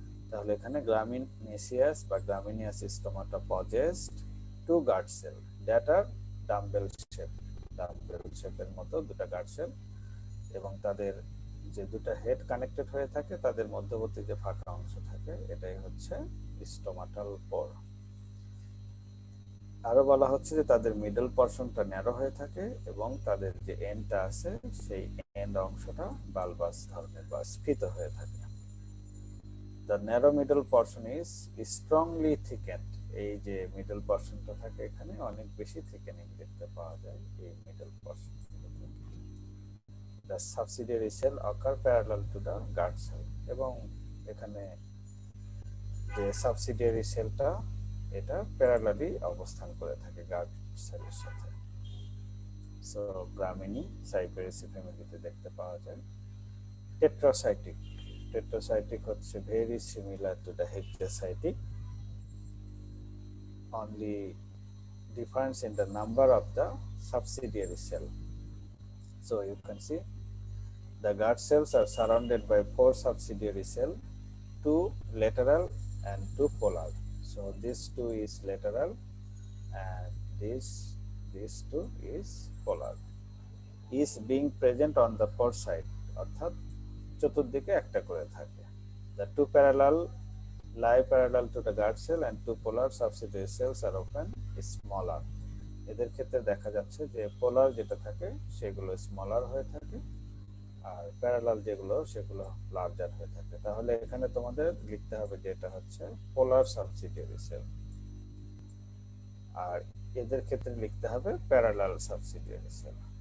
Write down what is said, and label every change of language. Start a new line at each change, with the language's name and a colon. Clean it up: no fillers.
Bangla: তাহলে এখানে গ্রামিনেসিয়াস বা গ্রামিনিয়াস stomata
English: possessed two guard cell that are dumbbell shape,
Bangla: dumbbell শেপের মতো দুটো গার্ড সেল, এবং তাদের যে দুটো হেড কানেক্টেড হয়ে থাকে তাদের মধ্যবর্তী যে ফাঁকা অংশ থাকে এটাই হচ্ছে স্টোমাটাল পোর। আরো বলা হচ্ছে যে তাদের মিডল পর্শনটা ন্যারো হয়ে থাকে এবং তাদের যে এন্ডটা আছে সেই এন্ড অংশটা বালবাস ধরনের বা স্ফীত হয়ে থাকে।
English: The narrow middle portion is strongly thickened.
Bangla: এই যে মিডল পর্শনটা থাকে এখানে অনেক বেশি থিকেনিং দেখতে পাওয়া যায় এই middle portion.
English: The subsidiary cell occur parallel to the guard cell,
Bangla: এবং এখানে যে সাবসিডিয়ারি সেলটা এটা প্যারালালি অবস্থান করে থাকে গার্ড সেলের সাথে। সো গ্রামিনি সাইপেরেসি ফ্যামিলিতে দেখতে পাওয়া যায়।
English: Tetracytic, tetracytic হচ্ছে very similar to the hexacytic, only difference in the number of the subsidiary cell. So you can see the guard cells are surrounded by 4 subsidiary cells, 2 lateral and 2 polar. So this 2 is lateral and this 2 is polar. Is being present on the 4 side,
Bangla: অর্থাৎ চতুর্দিকে একটা করে থাকে।
English: The 2 parallel lie parallel to the guard cell and 2 polar subsidiary cells are often smaller.
Bangla: এদের ক্ষেত্রে দেখা যাচ্ছে যে পোলার যেটা থাকে সেগুলো স্মলার হয়ে থাকে, আর প্যারালাল যেগুলো সেগুলো লার্জার হয়ে থাকে। তাহলে এখানে তোমাদের লিখতে হবে যে এটা হচ্ছে পোলার সাবসিডিয়ারি সেল, আর এদের ক্ষেত্রে লিখতে হবে প্যারালাল সাবসিডিয়ারি সেল।